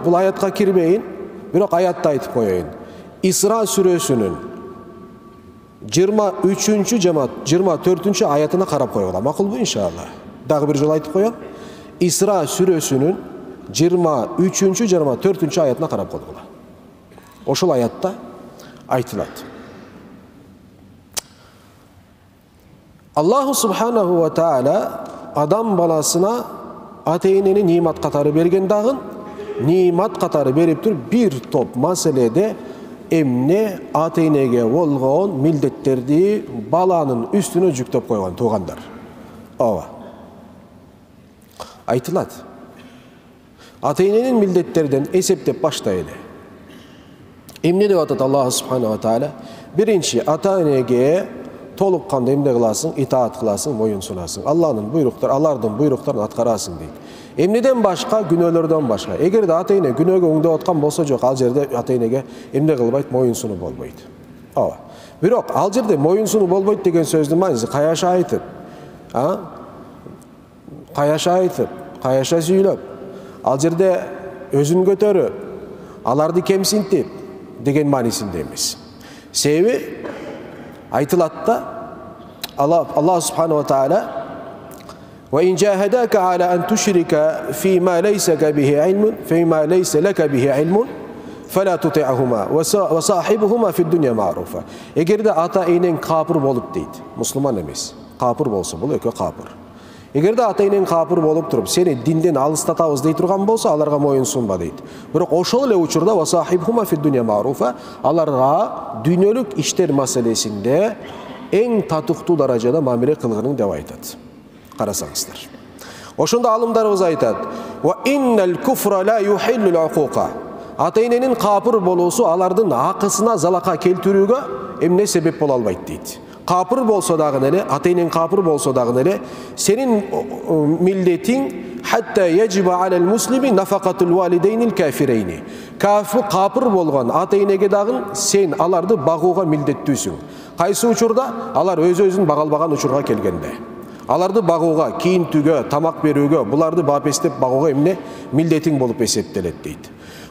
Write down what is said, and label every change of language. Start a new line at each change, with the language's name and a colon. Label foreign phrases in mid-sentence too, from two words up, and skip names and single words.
Kyrgyz: Бул аятка кирбейин, бирок аятты айтып коеюн. Исра сүрөсүнүн 23-чү жана 24-чү аятына карап койгула. Макулбу иншалла? Дагы бир жолу айтып коем. Исра сүрөсүнүн 23-чү жана 24-чү аятына карап койгула. Ошол аятта айтылат.
Arabic: الله سبحانه وتعالى
Kyrgyz: адам баласына ата-энени нимат катары берген дагы, нимат катары берип туруп бир топ маселеде эмне ата-энеге болгон милдеттерди баланын үстүнө жүктөп койгон туугандар. Ооба. Айтылат. Ата-эненин милдеттерден эсептеп баштайлы. Эмне деп атат
Arabic: الله سبحانه وتعالى?
Kyrgyz: Биринчи, ата-энеге толук кандай эмне кыласың? Итаат кыласың, моюн сунасың. Алардын буйруктарын аткарасың дейт. Эмнеден башка? Күнөөлөрдөн башка. Эгерде ата-эне күнөөгө оңдоп аткан болсо, жок, ал жерде ата-энеге эмне кылбайт? Моюн суну болбойт. Ооба. Бирок ал жерде моюн суну болбойт деген сөздүн мааниси каяша айтып, каяша сүйлөп, ал жерде өзүн көтөрүп, аларды кемсинтип деген маанисинде эмес. Себеби айтылат да,
Arabic: الله سبحانه وتعالى: "وإن جاهداك على أن تشرك فيما ليس به علم، فيما ليس لك به علم، فلا تطعهما وصاحبهما في الدنيا معروفا."
Kyrgyz: Эгерде ата-энең капыр болуп дейт, мусулман эмес, капыр болсо, бул экөө капыр. Эгерде ата-энең капыр болуп туруп, сени динден алыстатабыз дей турган болсо, аларга моюн сунба дейт. Бирок ошол эле учурда
Arabic: وصاحبهما في الدنيا معروفا,
Kyrgyz: аларга дүйнөлүк иштер маселесинде эң татыктуу даражада мамиле кылгының деп айтат. Карасаңыздар. Ошондо алымдарыбыз айтат:
Arabic: "وإن الكفر لا يحل العقوق."
Kyrgyz: Ата-эненин капыр болуусу алардын акысына залака келтирүүгө эмне себеп боло албайт дейт. Капыр болсо дагы эле, ата-энең капыр болсо дагы эле, сенин милдетиң
Arabic: حتى يجب على المسلم نفقة الوالدين الكافرين.
Kyrgyz: Капыр болгон ата-энеге дагы сен аларды багууга милдеттүүсүң. Кайсы учурда? Алар өз-өзүн багалбаган учурга келгенде. Аларды багууга, кийинтүүгө, тамак берүүгө, буларды бапестеп багууга эмне милдетиң болуп эсептелет дейт.